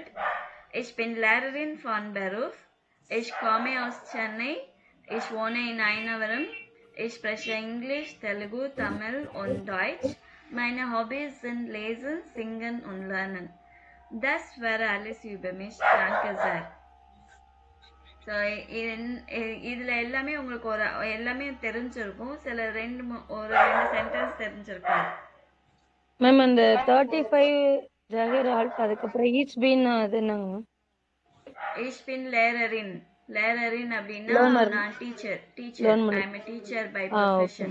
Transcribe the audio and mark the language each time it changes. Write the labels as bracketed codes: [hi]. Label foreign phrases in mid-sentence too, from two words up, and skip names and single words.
[de] Ich bin Lehrerin von Beruf. Ich komme aus Chennai. Ich wohne in Ainaveram. Ich spreche Englisch, Telugu, Tamil und Deutsch. Meine Hobbys sind Lesen, Singen und Lernen. Das wäre alles über mich. Danke sehr. [ta] ஸோ இதில் எல்லாமே உங்களுக்கு எல்லாமே தெரிஞ்சிருக்கும். சில ஒரு ரெண்டு சென்டென்ஸ் தெரிஞ்சிருக்கும். மேம் அந்த [de] 35 Jahre alt [ta] அதுக்கப்புறம் [de] ich bin [ta] அது என்னங்க மேம்? [de] ich bin Lehrerin [ta] அப்படின்னா நான் டீச்சர் [en] I am teacher by profession.